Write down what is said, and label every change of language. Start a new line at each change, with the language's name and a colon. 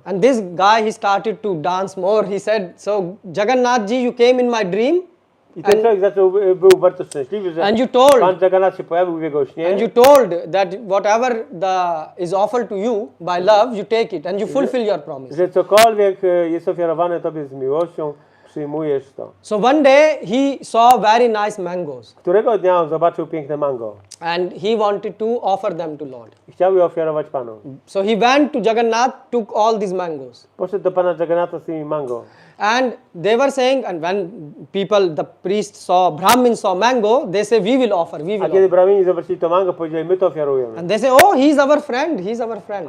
English: And this guy, he started to dance more. He said, so Jagannath ji, you came in my dream
Polish: I ten człowiek był bardzo szczęśliwy, że
English: and you told,
Polish: pan Jagannath się pojawił w jego śnie.
English: and you told that whatever is offered to you by love, you take it and you fulfill your promise.
Polish: Że cokolwiek jest ofiarowane tobie z miłością, przyjmujesz to.
English: So one day he saw very nice mangoes
Polish: Którego dnia on zobaczył piękne mango
English: and he wanted to offer them to Lord.
Polish: i chciał je ofiarować Panu.
English: So he went to Jagannath, took all these mangoes.
Polish: Poszedł do pana Jagannatha z tymi mango.
English: And they were saying, and when the priest saw, Brahmin saw mango, they say, we will offer, we will
Polish: A kiedy
English: offer.
Polish: bramini zobaczyli to mango, powiedzieli, my to ofiarujemy.
English: And they say, oh, he's our friend, he's our friend.